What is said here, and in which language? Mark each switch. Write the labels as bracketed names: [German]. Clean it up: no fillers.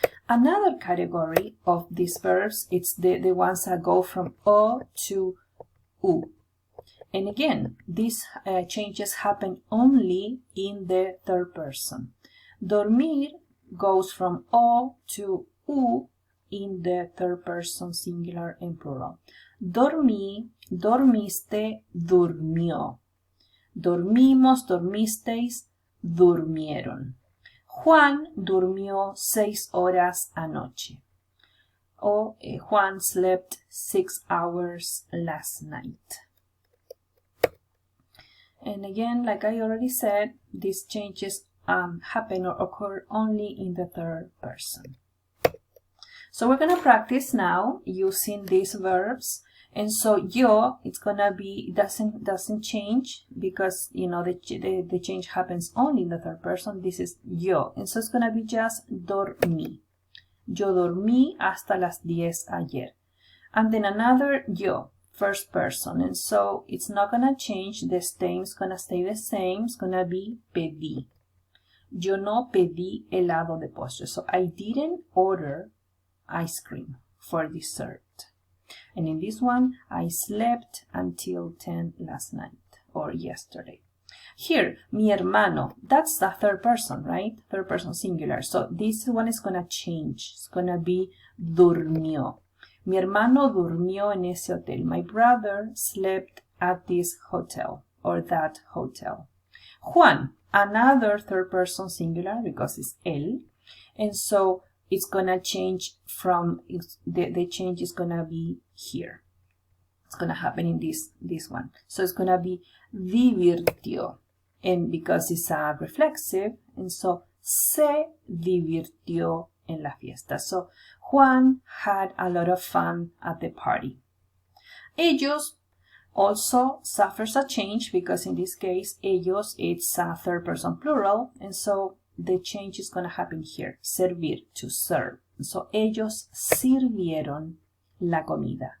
[English] Another category of these verbs, it's the ones that go from O to U. And again, these changes happen only in the third person. Dormir goes from O to U in the third person singular and plural. [Spanish] Dormí, dormiste, durmió. Dormimos, dormisteis, durmieron. Juan durmió 6 horas anoche. [English] or Juan slept 6 hours last night. And again, like I already said, these changes happen or occur only in the third person. So we're going to practice now using these verbs. And so yo, it's gonna be doesn't change because you know the change happens only in the third person. This is yo, and so it's gonna be just dormí. [Spanish] Yo dormí hasta las 10 ayer. [English] And then another yo, first person, and so it's not gonna change. The stem is gonna stay the same. It's gonna be pedí. [Spanish] Yo no pedí helado de postre. [English] So I didn't order ice cream for dessert. And in this one, I slept until 10 last night or yesterday. Here, [Spanish] mi hermano, [English] that's the third person, right? Third person singular. So this one is going to change. It's going to be durmió. [Spanish] Mi hermano durmió en ese hotel. [English] My brother slept at this hotel or that hotel. Juan, another third person singular because it's él. And so it's gonna change from the change is gonna be here. It's gonna happen in this one. So it's gonna be divirtió, and because it's a reflexive, and so [Spanish] se divirtió en la fiesta. [English] So Juan had a lot of fun at the party. Ellos also suffers a change because in this case, ellos it's a third person plural, and so the change is going to happen here. Servir, to serve. [Spanish] So ellos sirvieron la comida.